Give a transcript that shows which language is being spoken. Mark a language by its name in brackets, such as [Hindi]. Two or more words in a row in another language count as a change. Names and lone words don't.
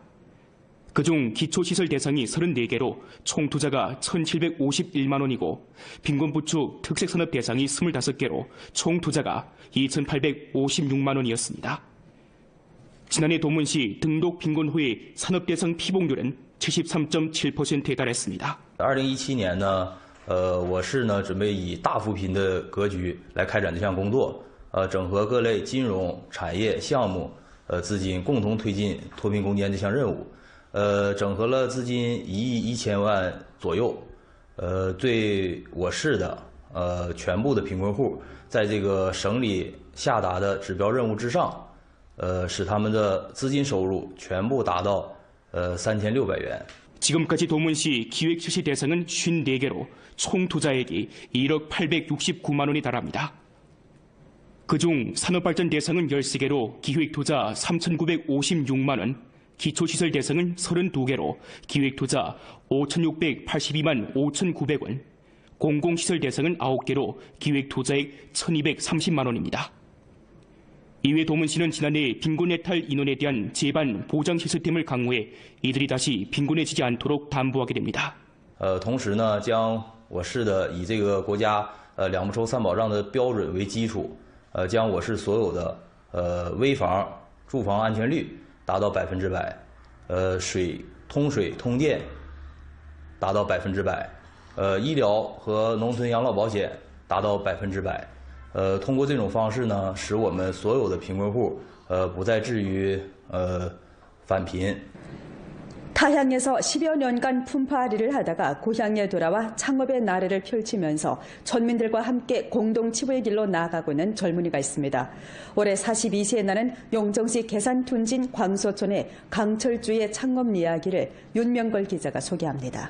[Korean] 그중 기초시설 대상이 34개로 총 투자가 1,751만 원이고 빈곤 부축 특색산업 대상이 25개로 총 투자가 2,856만 원이었습니다. 지난해 도문시 등록 빈곤 후의 산업대상 피복률은 73.7%에 달했습니다. [Chinese] 2017 年呢，我市呢准备以大扶贫的格局来开展这项工作，整合各类金融、产业、项目、资金，共同推进脱贫攻坚这项任务。整合了资金1亿1千万左右，对我市的全部的贫困户，在这个省里下达的指标任务之上。使他们的资金收入全部达到3600元。 [Korean] 지금까지 도문시 기획 실시 대상은 54개로 총 투자액이 1억 869만 원에 달합니다. 그중 산업발전 대상은 13개로 기획 투자 3,956만 원, 기초시설 대상은 32개로 기획 투자 5,682만 5,900원, 공공시설 대상은 9개로 기획 투자액 1,230만 원입니다. 이외 도문시는 지난해 빈곤 해탈 인원에 대한 제반 보장 시스템을 강화해 이들이 다시 빈곤해지지 않도록 담보하게 됩니다. [Chinese] 同时呢，将我市的以这个国家两不抽3保障的标准为基础，将我市所有的危房、住房安全率达到100%，通水通电达到100%，医疗和农村养老保险达到100%。通过这种方式呢，使我们所有的贫困户不再至于返贫。 [Korean] 타향에서 10여 년간 품파아리를 하다가 고향에 돌아와 창업의 나래를 펼치면서 전민들과 함께 공동 치부의 길로 나아가고 있는 젊은이가 있습니다. 올해 42세에 나는 용정시 계산둔진 광소촌의 강철주의 창업 이야기를 윤명걸 기자가 소개합니다.